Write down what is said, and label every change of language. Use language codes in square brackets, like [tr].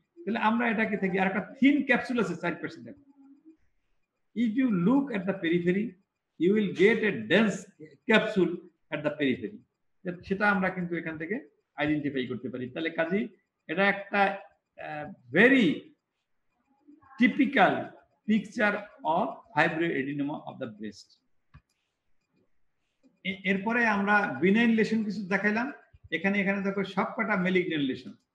[bn] তাহলে আমরা এটাকে থেকে আর একটা থিন ক্যাপসুল আছে 4% দেখো। [en] If you look at the periphery, you will get a dense capsule at the periphery. [bn] সেটা আমরা কিন্তু এখান থেকে আইডেন্টিফাই করতে পারি। তাহলে কাজেই এটা একটা [en] Very typical picture of fibroadenoma of the breast. [bn] এরপরে আমরা বিনাইন লেশন কিছু দেখাইলাম। এখানে দেখো সবকটা ম্যালিগন্যান্ট লেশন।